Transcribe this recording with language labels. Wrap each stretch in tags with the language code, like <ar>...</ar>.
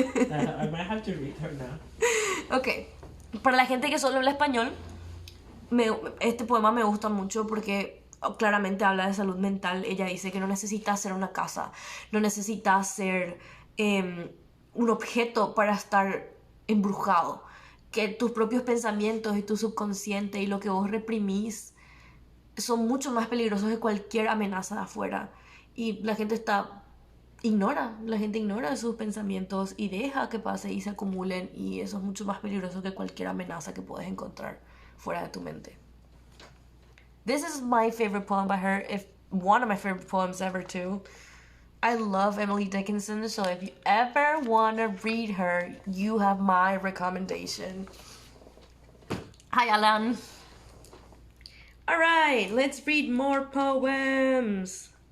<en>I might have to read her now.</en> <es>Ok, para la gente que solo habla español, este poema me gusta mucho porque claramente habla de salud mental. Ella dice que no necesita ser una casa, no necesita ser un objeto para estar embrujado, que tus propios pensamientos y tu subconsciente y lo que vos reprimís son mucho más peligrosos que cualquier amenaza de afuera, y la gente ignora sus pensamientos y deja que pase y se acumulen, y eso es mucho más peligroso que cualquier amenaza que puedes encontrar fuera de tu mente.</es> <en>This is my favorite poem by her. If one of my favorite poems ever too. I love Emily Dickinson, so if you ever want to read her, you have my recommendation. Hi, Alan. All right, let's read more poems.</en>